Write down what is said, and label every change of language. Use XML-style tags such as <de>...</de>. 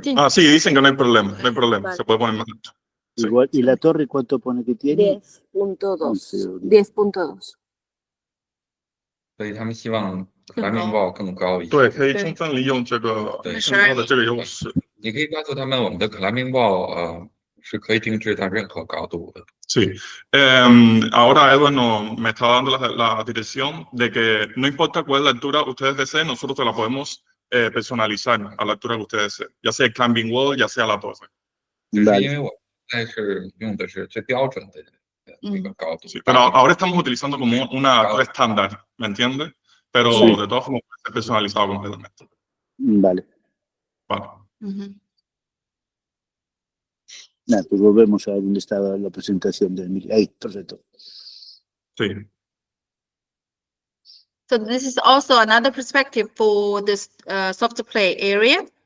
<es>Sí, dicen que no hay problema, vale. Se puede poner más alto. Igual, ¿y la torre cuánto pone que tiene? 10.2. 10.2.</es> <zh>所以他们希望克拉面包更高一些。对，可以充分利用这个更高的这个优势。你可以告诉他们，我们的克拉面包是可以定制在任何高度的。</zh> <es>Sí. Ahora Edward me está dando la dirección de que no importa cuál es la altura ustedes deseen, nosotros te la podemos personalizar a la altura que ustedes deseen, ya sea el climbing wall, ya sea la torre.</es> <zh>只是因为我现在是用的是最标准的这个高度。</zh> <es>Sí, pero ahora estamos utilizando como una torre estándar, ¿me entiendes? Pero de todas formas puede ser personalizado completamente. Vale. Vale. Nada, pues volvemos a donde estaba la presentación de Emilia. Ahí, perfecto. Sí.</es> <en>So this is also another perspective for this soft play area.</en>